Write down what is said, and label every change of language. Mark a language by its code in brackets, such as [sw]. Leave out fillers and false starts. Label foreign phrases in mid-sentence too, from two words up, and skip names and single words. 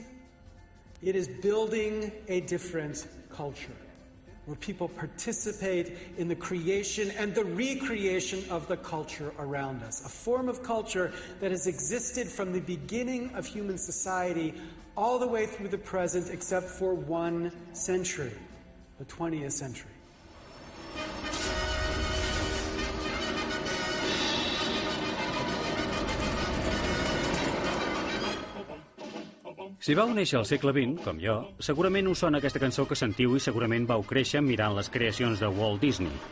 [en] It is building a different culture where people participate in the creation and the recreation of the culture around us, a form of culture that has existed from the beginning of human society all the way through the present except for one century, the 20th century. [ca] Si vau néixer al segle XX, com jo, segurament us sona aquesta cançó que sentiu i segurament vau créixer mirant les creacions de Walt Disney.